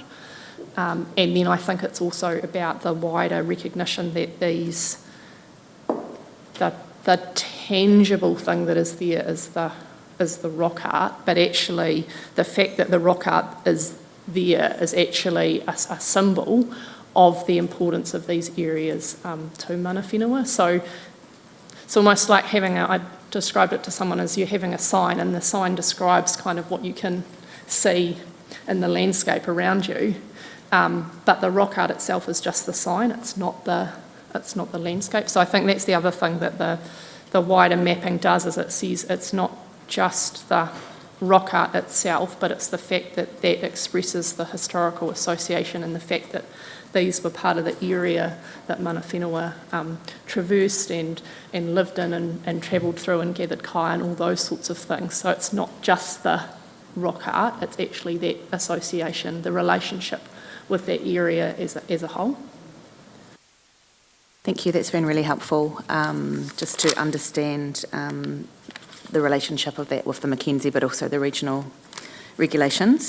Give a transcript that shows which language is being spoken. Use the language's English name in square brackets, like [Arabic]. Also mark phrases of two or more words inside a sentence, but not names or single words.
[English] And then I think it's also about the wider recognition that the tangible thing that is there is the rock art, but actually the fact that the rock art is there is actually a symbol of the importance of these areas to [Māori] mana whenua. [English] So it's almost like I described it to someone as you're having a sign, and the sign describes kind of what you can see in the landscape around you, but the rock art itself is just the sign, it's not the landscape. So I think that's the other thing that the wider mapping does, is it says it's not just the rock art itself, but it's the fact that that expresses the historical association and the fact that these were part of the area that [Māori] mana whenua [English] traversed and lived in and travelled through and gathered kai and all those sorts of things. So it's not just the rock art, it's actually that association, the relationship with that area as a whole. Thank you, that's been really helpful, just to understand the relationship of that with the Mackenzie, but also the regional regulations.